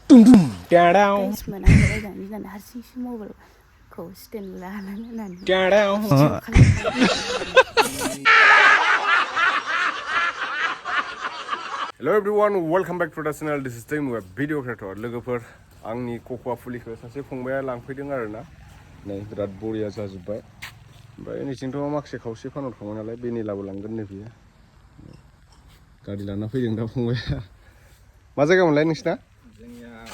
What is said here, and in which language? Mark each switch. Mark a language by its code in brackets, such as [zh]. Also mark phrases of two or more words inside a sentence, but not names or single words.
[en] Boom boom. Down. Hello everyone, welcome back to the channel. This is Tim with video creator. [brx] लोगोफोर आंनि कोकोआ फुलिखौ सासे फंबाया लांफैदों आरोना नै बिराद बरिया जाजोबबाय ओमफ्राय नैथिंथ' माखासे खावसे फानहरखांबाय नालाय बेनिलाबो लांगोन नै बियो गारि लाना फैदों दा फंबाया मा जायगामोनलाय नोंसिना जोंनिया